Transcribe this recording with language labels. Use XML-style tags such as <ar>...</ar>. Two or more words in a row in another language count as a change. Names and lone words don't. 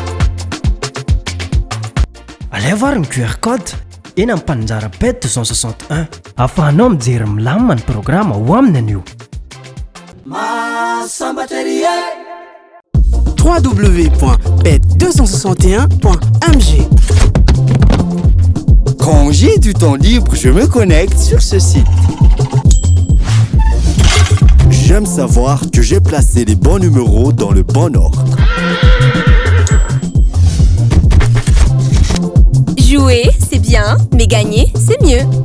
<mg>Alaivo ary ny QR code eny amin'ny mpaninjara bet 261 ahafahanao mijery milamina ny programme ho aminy anio. www.bet261.mg.</mg> <fr>Quand j'ai du temps libre, je me connecte sur ce site. J'aime savoir que j'ai placé les bons numéros dans le bon ordre. Jouer, c'est bien, mais gagner, c'est mieux.</fr>